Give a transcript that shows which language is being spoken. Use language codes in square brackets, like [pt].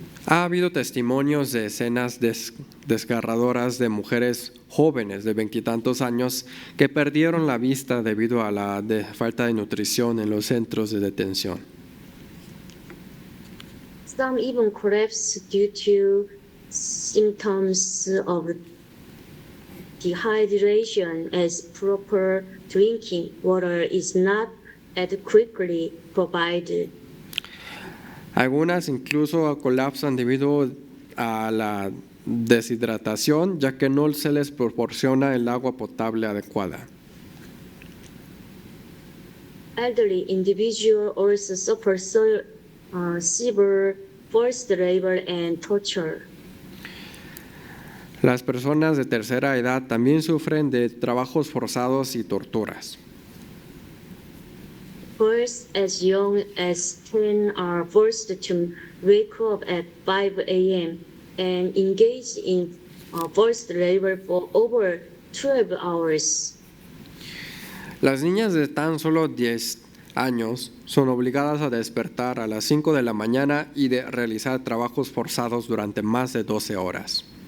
[es] Ha habido testimonios de escenas desgarradoras de mujeres jóvenes de veintitantos años que perdieron la vista debido a la falta de nutrición en los centros de detención. [en] Some even collapse due to symptoms of dehydration as proper drinking water is not adequately provided. [es] Algunas incluso colapsan debido a la deshidratación, ya que no se les proporciona el agua potable adecuada. [en] Elderly individuals also suffer severe forced labor and torture. [es] Las personas de tercera edad también sufren de trabajos forzados y torturas. [en] Girls as young as 10 are forced to wake up at 5 a.m. and engage in forced labor for over 12 hours. [es] Las niñas de tan solo 10 años son obligadas a despertar a las 5 de la mañana y de realizar trabajos forzados durante más de 12 horas.